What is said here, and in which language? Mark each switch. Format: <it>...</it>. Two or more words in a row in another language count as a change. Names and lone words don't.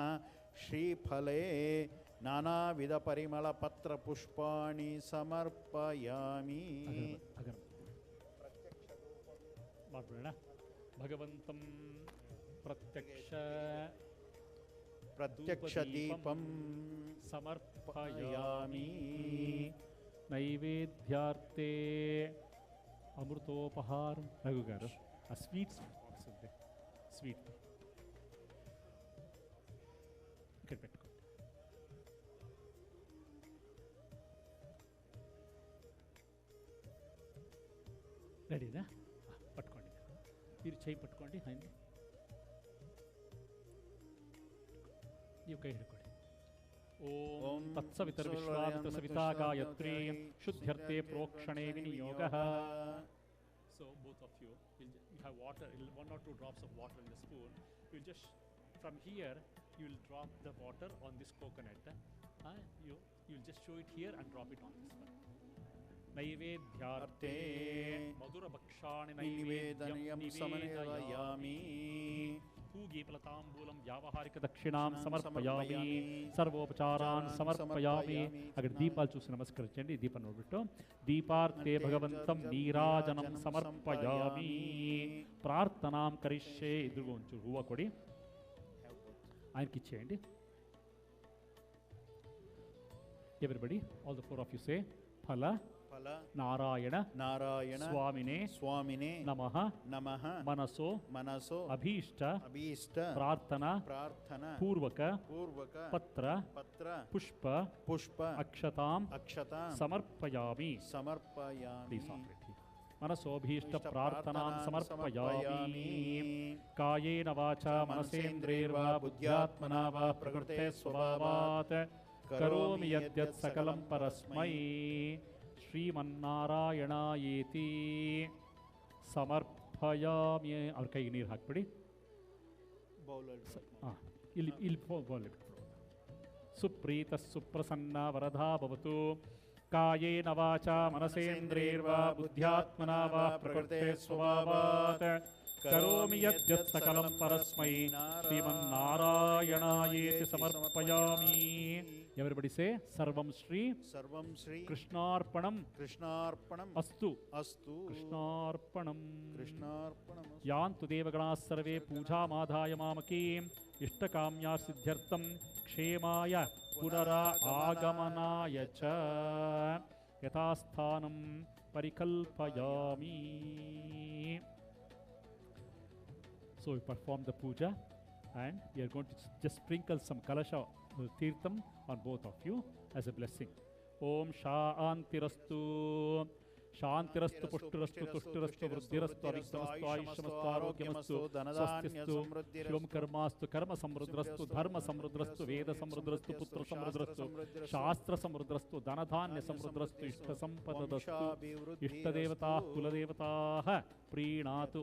<sa>श्रीफले नानाविधपरिमलपत्रपुष्पाणि समर्पयामि. भगवन्तं प्रत्यक्षदीपं समर्पयामि. నైవేద్యార్థే అమృతోపహారం.</sa> <te>రఘు గారు ఆ స్వీట్స్ వస్తుంది, స్వీట్ ఇక్కడ పెట్టుకోండి. రెడీనా? పట్టుకోండి, మీరు చేయి పట్టుకోండి. అండి</te> <kn>ನೀವು ಕೈ ಹಿಡ್ಕೊಳ್ಳಿ.</kn> <sa>ಓಂ ತತ್ಸವಿತರ್ವಿಶ್ವಾಮಿತ್ರಸವಿತಾ ಗಾಯತ್ರಿ ಶುದ್ಧ್ಯರ್ಥೆ ಪ್ರೋಕ್ಷಣೆ ವಿನಿಯೋಗಃ.</sa> <en>So both of you will have water, 1 or 2 drops of water in the spoon. You just from here you will drop the water on this coconut. You'll just show it here and drop it on this one.</en> <sa>ನೈವೇದ್ಯಾರ್ಥೇ ಮಧುರಭಕ್ಷಾಣಿ ನಿವೇದನಯಂ ಸಮನ್ವಯಾಮಿ పూగీఫలతాంబూలం వ్యావహారిక దక్షిణాం సమర్పయామి సర్వోపచారాన్ సమర్పయామి.</sa> <te>అక్కడ దీపాలు చూసి నమస్కరించండి.</te> <sa>దీపం ನೋಡ್ಬಿಟ್ಟು దీపార్తే భగవంతం నీరాజనం సమర్పయామి ప్రార్థనాం కరిష్యే.</sa> <te>ఎదురుగా ఉంచు</te> <kn>ಹೂವ ಕೊಡಿ</kn> <te>ఆయనకి ఇచ్చేయండి.</te> <en>Everybody all the four of you say ఫల</en> <sa>ಫಲ నారాయణ ನಾರಾಯಣ స్వామినే ಸ್ವಾಮಿನೇ నమః ನಮಃ మనసో ಮನಸೋ అభీష్ట ಅಭೀಷ್ಟ ప్రార్థన ಪ್ರಾರ್ಥನಾ పూర్వక ಪೂರ್ವಕ పత్ర ಪತ್ರ పుష్ప ಪುಷ್ಪ అక్షతాం ಅಕ್ಷತಾ సమర్పయామి. ಸಮರ್ಪಯಾಮಿ. మనసోభీష్ట ప్రార్థనాం సమర్పయామి. కాయేన వాచా మనసేంద్రియర్వా బుద్ధ్యాత్మనా వా ప్రకృతే స్వభావాత్ కరోమి యద్యత్ సకలం పరస్మై ಶ್ರೀಮನ್ನಾರಾಯಣಾಯೇತಿ ಸಮರ್ಪಯಾಮಿ.</sa> <kn>ಅವ್ರ ಕೈಗೆ ನೀರು ಹಾಕ್ಬಿಡಿ. ಇಲ್ಲಿ ಬೌಲ್</kn> <sa>ಸುಪ್ರೀತ ಸುಪ್ರಸನ್ನ ವರದಾ ಭವತು. ಕಾಯೇನ ವಾಚಾ ಮನಸೇಂದ್ರಿಯರ್ವಾ ಬುದ್ಧ್ಯಾತ್ಮನಾ ವಾ ಪ್ರಕೃತೆ ಸ್ವಭಾವಾತ್ ಕರೋಮಿ ಯದ್ಯತ್ ಸಕಲಂ ಪರಸ್ಮೈ ಶ್ರೀಮನ್ನಾರಾಯಣಾಯೇತಿ ಸಮರ್ಪಯಾಮಿ.</sa> <en>everybody say</en> <sa>ಸರ್ವಂ ಶ್ರೀ ಕೃಷ್ಣಾರ್ಪಣಂ ಅಸ್ತು ಕೃಷ್ಣಾರ್ಪಣಂ. ಯಾಂತು ದೇವಗಣಾಃ ಸರ್ವೇ ಪೂಜಾಮಾದಾಯ ಮಾಮಕೀಂ ಇಷ್ಟಕಾಮ್ಯಾ ಸಿದ್ಧ್ಯರ್ಥಂ ಕ್ಷೇಮಾಯ ಪುನರಾ ಆಗಮನಾಯ ಚ ಯಥಾಸ್ಥಾನಂ ಪರಿಕಲ್ಪಯಾಮಿ.</sa> <en>So we perform the puja and we are going to just sprinkle some</en> <sa>कलश तीर्थम्</sa> <en>on both of you as a blessing.</en> <sa>ॐ शान्तिरस्तु ಶಾಂತಿರಸ್ತು ಪುಷ್ಟಿರಸ್ತು ತುಷ್ಟಿರಸ್ತು ವೃದ್ಧಿರಸ್ತು ಅವಿಘ್ನಮಸ್ತು ಆಯುಷ್ಯಮಸ್ತು ಆರೋಗ್ಯಮಸ್ತು ಸ್ವಸ್ತಿಸ್ತು ಶಿವಂ ಕರ್ಮಾಸ್ತು ಕರ್ಮ ಸಮೃದ್ಧಸ್ತು ಧರ್ಮ ಸಮೃದ್ಧಸ್ತು ವೇದ ಸಮೃದ್ಧಸ್ತು ಪುತ್ರ ಸಮೃದ್ಧಸ್ತು ಶಾಸ್ತ್ರ ಸಮೃದ್ಧಸ್ತು ಧನಧಾನ್ಯ ಸಮೃದ್ಧಸ್ತು ಇಷ್ಟ ಸಂಪದಸ್ತು ಇಷ್ಟದೇವತಾ ಕುಲದೇವತಾ ಪ್ರೀಣಾತು.</sa>